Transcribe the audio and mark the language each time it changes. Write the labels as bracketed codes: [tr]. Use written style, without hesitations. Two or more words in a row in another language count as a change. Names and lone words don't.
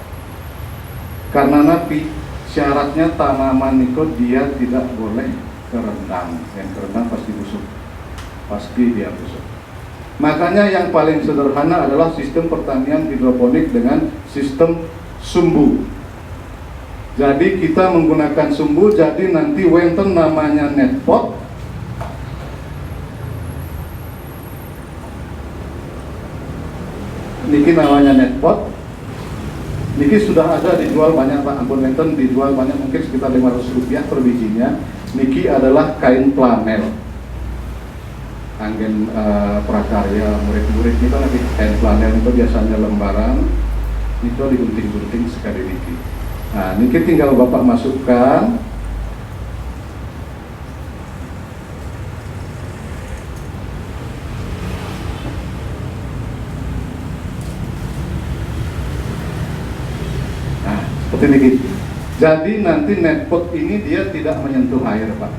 [id] Karena napi syaratnya tanaman niko dia tidak boleh kerendam. Yang kerendam pasti busuk, pasti dia busuk. Makanya yang paling sederhana adalah sistem pertanian hidroponik dengan sistem sumbu. Jadi kita menggunakan sumbu, jadi nanti wonten namanya netpot. Niki namanya netpot. Niki sudah ada dijual banyak Pak, [ban] ampun wonten [id] dijual banyak, mungkin sekitar Rp500 per bijinya. Niki adalah kain flanel. Anggen prakarya murid-murid kita nanti kain flanel itu biasanya lembaran itu digunting-gunting sekali niki. Nah, niki tinggal Bapak masukkan. Nah, seperti niki. Jadi nanti netpot ini dia tidak menyentuh air Pak.